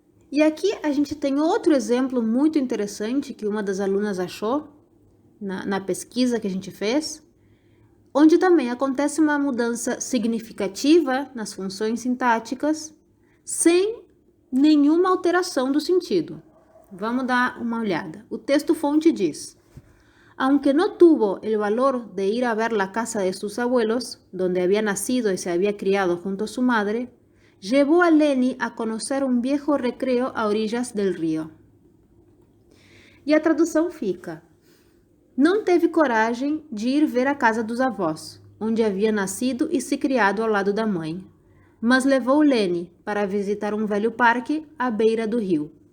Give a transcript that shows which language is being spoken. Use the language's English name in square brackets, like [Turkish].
[Portuguese] E aqui a gente tem outro exemplo muito interessante que uma das alunas achou na pesquisa que a gente fez, onde também acontece uma mudança significativa nas funções sintáticas, sem nenhuma alteração do sentido. Vamos dar uma olhada. O texto-fonte diz: [Spanish] aunque no tuvo el valor de ir a ver la casa de sus abuelos, donde había nacido y se había criado junto a su madre, llevó a Lenny a conocer un viejo recreo a orillas del río. [Portuguese] E a tradução fica: não teve coragem de ir ver a casa dos avós, onde havia nascido e se criado ao lado da mãe, mas levou Lenny para visitar um velho parque à beira do rio.